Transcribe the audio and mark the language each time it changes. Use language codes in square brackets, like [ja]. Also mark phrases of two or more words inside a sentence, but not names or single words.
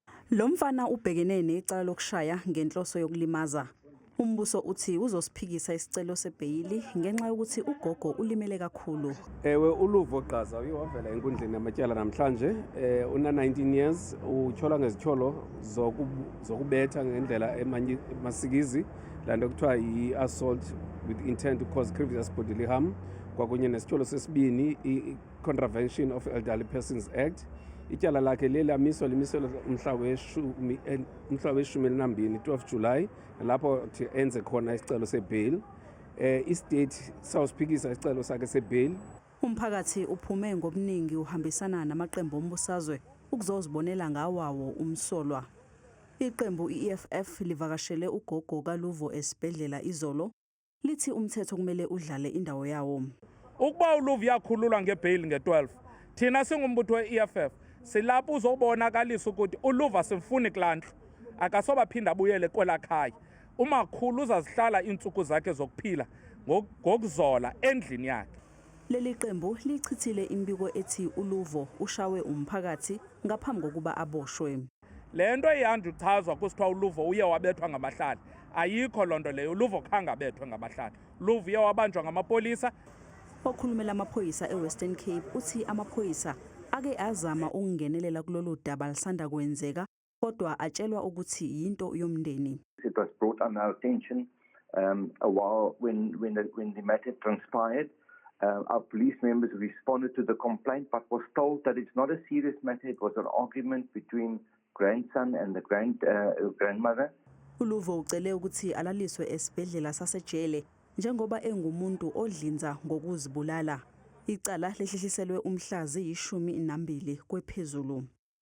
[zu] Lo mfana ubhekene necala lokushaya ngenhloso yokulimaza. Umbuso uthi uzosiphikisa isicelo sebheyili ngenxa yokuthi ugogo ulimele kakhulu. [xh] Ewe Uluvo Gqaza uyewavela enkundleni yamatyala namhlanje una 19 years utyhola ngezithyolo zokubetha ngendlela emasikizi lanto kuthiwa yi- [en] assault with intent to cause grievous bodily harm [xh] kwakunye nesithyolo sesibini i- [en] contravention of Elderly Persons Act. [xh] Ityala lakhe lelamiswa limiselwe umhla we-12 July lapho enze khona isicelo sebail. Istate sawusiphikisa isicelo sakhe sebail. [zu] Umphakathi uphume ngobuningi uhambisana namaqembu ombusazwe ukuzozibonela ngawawo umsolwa. Iqembu i-EFF livakashele ugogo kaLuvo esibhedlela izolo lithi umthetho kumele udlale indawo yawo. [xh] Ukuba uLuvo yakhululwa ngebail nge-12 thina singumbutho we-EFF silapho uzobonakalisa ukuthi uLuvo asimfuni kulantlu akasoba phinda abuyele kwelakhaya. Umakhulu uzazihlala iintsuku zakhe zokuphila ngokuzola endlini yakhe. [zu] Leli qembu lichithile imbiko ethi uLuvo ushawe umphakathi ngaphambi kokuba aboshwe. [xh] Lento ihandi uchazwa kusithiwa uLuvo uye wabethwa ngamahlali. Ayikho lonto leyo, uLuvo khange abethwe ngamahlali. uLuvo uye wabanjwa ngamapolisa. [zu] Okhulumela amaphoyisa eWestern Cape uthi amaphoyisa ake azama ukungenelela kulolu daba lisanda kwenzeka kodwa atshelwa ukuthi yinto yomndeni. [en] It was brought on our attention a while when the matter transpired. Our police members responded to the complaint but was told that it's not a serious matter. It was an argument between grandson and the grandmother. [zu] uLuvo ucele ukuthi alaliswe esibhedlela sasejele njengoba engumuntu odlinza ngokuzibulala. Icala lehlehliselwe umhla ziyishumi nambili kwephezulu.